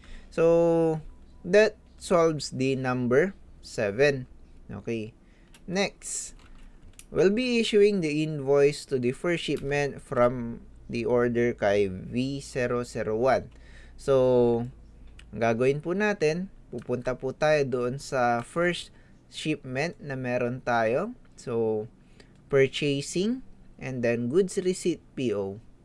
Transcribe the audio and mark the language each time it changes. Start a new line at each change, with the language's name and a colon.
English: So, that solves the number 7. Okay. Next, we'll be issuing the invoice to the first shipment from the order kay V001.
Filipino: So, ang gagawin po natin, pupunta po tayo doon sa first shipment na meron tayo. So,
English: purchasing, and then goods receipt PO.